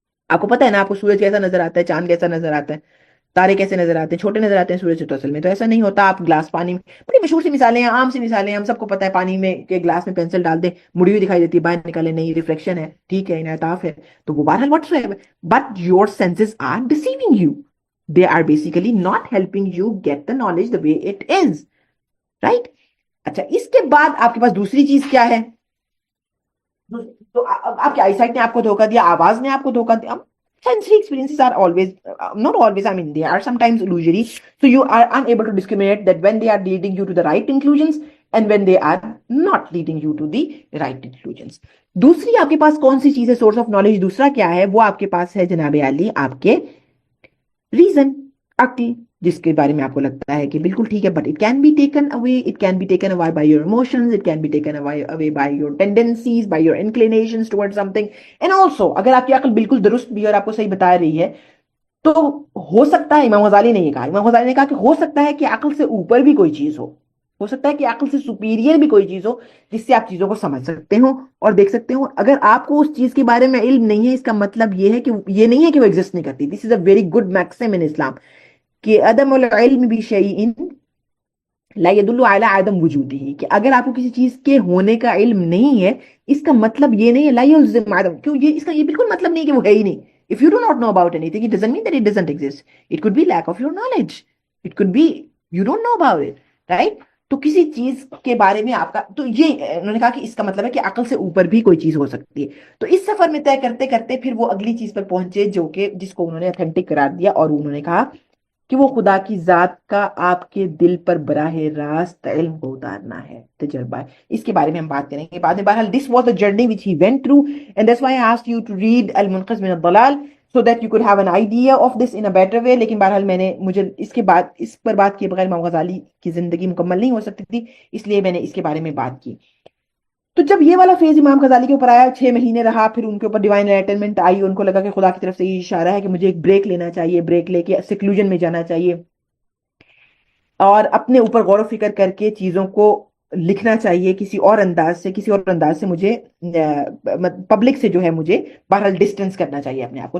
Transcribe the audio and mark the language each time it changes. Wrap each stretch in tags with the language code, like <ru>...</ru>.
<ur>آپ کو پتا ہے نا, آپ کو سورج کیسا نظر آتا ہے, چاند کیسا نظر آتا ہے, تارے کیسے نظر آتے ہیں, چھوٹے نظر آتے ہیں سورج سے, تو اصل میں تو ایسا نہیں ہوتا. آپ گلاس پانی میں, بڑی مشہور سی مثالیں ہیں, عام سی مثالیں ہیں, ہم سب کو پتا ہے. پانی میں کے گلاس میں پینسل ڈال دیں, مڑی ہوئی دکھائی دیتی ہے, باہر نکالے نہیں, ریفلیکشن ہے, ٹھیک ہے, انعطاف ہے, تو وہ بہرحال what's ever.</ur> <en>But your senses are deceiving you, they are basically not helping you get the knowledge the way it is, right.</en> <ur>اچھا, اس کے بعد آپ کے پاس دوسری چیز کیا ہے؟ تو آپ کی آئی سائٹ نے آپ کو دھوکہ دیا, آواز نے آپ کو دھوکہ دیا.</ur> <en>Sensory experiences are always, not always, I mean, they are sometimes illusory. So you are unable to discriminate that when they are leading you to the right conclusions and when they are not leading you to the right conclusions.</en> <ur>دوسری آپ کے پاس کون سی چیز ہے source of knowledge? دوسرا کیا ہے؟ وہ آپ کے پاس ہے جناب عالی آپ کے ریزن, عقل, جس کے بارے میں آپ کو لگتا ہے کہ بالکل ٹھیک ہے,</ur> <en>But it can be taken away, it can be taken away by your emotions, it can be taken away by your tendencies, by your inclinations toward something.</en> <ur>And also اگر آپ کی عقل بالکل درست بھی اور آپ کو صحیح بتا رہی ہے, تو ہو سکتا ہے, امام غزالی نے یہ کہا, امام غزالی نے کہا کہ ہو سکتا ہے کہ عقل سے اوپر بھی کوئی چیز ہو سکتا ہے کہ عقل سے سپیریئر بھی کوئی چیز ہو, جس سے آپ چیزوں کو سمجھ سکتے ہو اور دیکھ سکتے ہو. اگر آپ کو اس چیز کے بارے میں علم نہیں ہے, اس کا مطلب یہ ہے کہ یہ نہیں ہے کہ وہ ایگزسٹ نہیں کرتی.</ur> <en>this is a very good maxim in Islam,</en> <ur>کہ</ur> <ar>عدم العلم بشیء لا يدل على عدم وجودہ,</ar> <ur>کہ اگر آپ کو کسی چیز کے ہونے کا علم نہیں ہے, اس کا مطلب یہ نہیں ہے</ur> <ar>لا يلزم عدم,</ar> <ur>کیوں اس کا یہ بالکل مطلب نہیں کہ وہ ہے ہی نہیں.</ur> <en>If you do not know about anything, it doesn't mean that it doesn't exist. It could be lack of your knowledge. It could be you don't know about it, right?</en> <ur>تو کسی چیز کے بارے میں آپ کا, تو یہ انہوں نے کہا کہ اس کا مطلب ہے کہ عقل سے اوپر بھی کوئی چیز ہو سکتی ہے. تو اس سفر میں طے کرتے کرتے پھر وہ اگلی چیز پر پہنچے, جو کہ جس کو انہوں نے اتھینٹک قرار دیا, اور انہوں نے کہا کہ وہ خدا کی ذات کا آپ کے دل پر براہ راست علم کو اتارنا ہے, تجربہ ہے. اس کے بارے میں ہم بات کریں گے بعد میں.</ur> <en>بہرحال this was the journey which he went through, and that's why I asked you to read المنقذ من الضلال so that you could have an idea of this in a better way.</en> <ur>لیکن بہرحال مجھے اس پر بات کیے بغیر امام غزالی کی زندگی مکمل نہیں ہو سکتی تھی, اس لیے میں نے اس کے بارے میں بات کی. تو جب یہ والا فیز امام غزالی کے اوپر آیا, 6 مہینے رہا, پھر ان کے اوپر ڈیوائن انلائٹنمنٹ آئی, ان کو لگا کہ خدا کی طرف سے یہ اشارہ ہے کہ مجھے ایک بریک لینا چاہیے, بریک لے کے سیکلوژن میں جانا چاہیے, اور اپنے اوپر غور و فکر کر کے چیزوں کو لکھنا چاہیے کسی اور انداز سے مجھے پبلک سے جو ہے مجھے بہرحال ڈسٹینس کرنا چاہیے اپنے آپ کو.</ur>